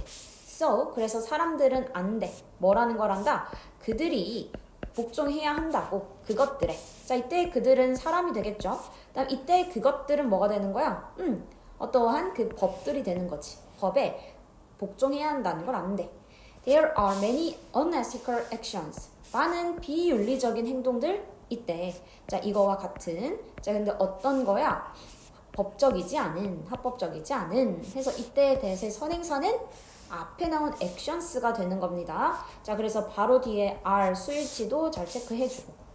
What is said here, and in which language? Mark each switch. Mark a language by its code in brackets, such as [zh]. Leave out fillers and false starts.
[ko] So, 그래서 사람들은 안 돼. 뭐라는 걸 한다? 그들이 복종해야 한다고. 그것들에. 자, 이때 그들은 사람이 되겠죠. 그다음 이때 그것들은 뭐가 되는 거야? 어떠한 그 법들이 되는 거지. 법에 복종해야 한다는 걸 안 돼. [en] There are many unethical actions. [ko] 많은 비윤리적인 행동들 있대. 자, 이거와 같은. 자, 근데 어떤 거야? 법적이지 않은, 합법적이지 않은. 해서 이때에 대해서 선행사는 앞에 나온 actions가 되는 겁니다. 자, 그래서 바로 뒤에 are 수일치도 잘 체크해주고.